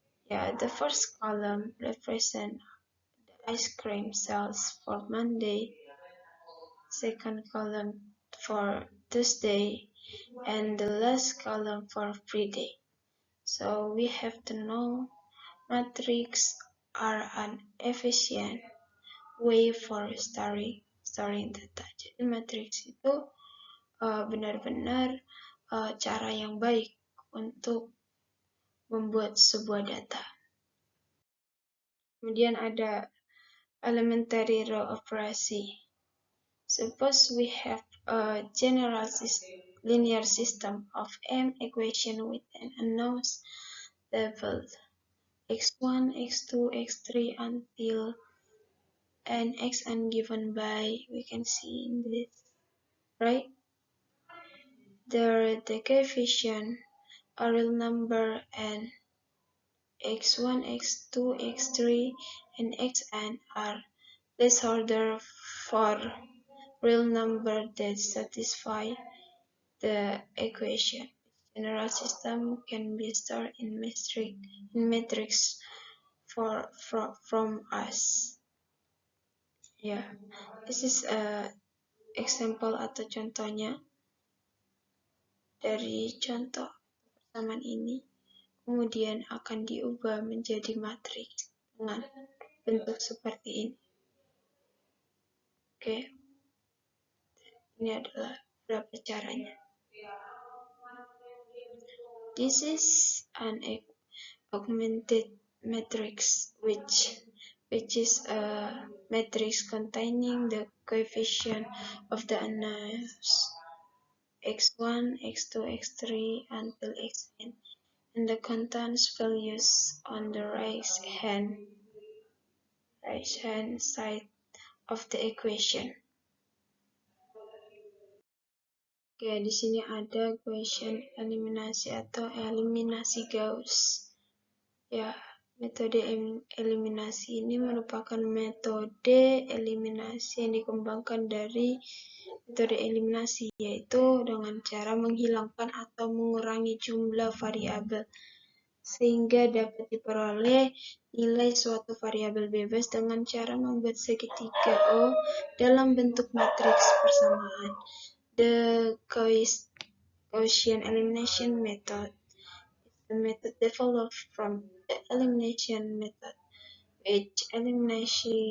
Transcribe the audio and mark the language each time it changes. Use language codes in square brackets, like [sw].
[en] Yeah, the first column represents the ice cream sales for Monday, second column for Tuesday, and the last column for Friday. So we have to know metrics are an efficient way for storing data. [id] Jadi matriks itu benar-benar cara yang baik untuk membuat sebuah data. Kemudian ada elementary row operasi. [en] Suppose we have a general linear system of m equation with an unknown level x1, x2, x3 until n xn given by, we can see in this, right? The coefficient are real number and x1, x2, x3, and xn are placeholder for real number that satisfy the equation. General system can be stored in matrix from us. Yeah, this is a example [id] atau contohnya dari contoh persamaan ini. Kemudian akan diubah menjadi matriks dengan bentuk seperti ini. Oke, ini adalah beberapa caranya. [en] This is an augmented matrix, which is a matrix containing the coefficient of the unknowns x1, x2, x3 until xn, and the contains values on the right hand side of the equation. [id] Oke, di sini ada Gaussian eliminasi atau eliminasi Gauss. Ya, metode eliminasi ini merupakan metode eliminasi yang dikembangkan dari metode eliminasi, yaitu dengan cara menghilangkan atau mengurangi jumlah variabel sehingga dapat diperoleh nilai suatu variabel bebas dengan cara membuat segitiga O dalam bentuk matriks persamaan. [en] The Gaussian elimination method is the method developed from the elimination method, which eliminates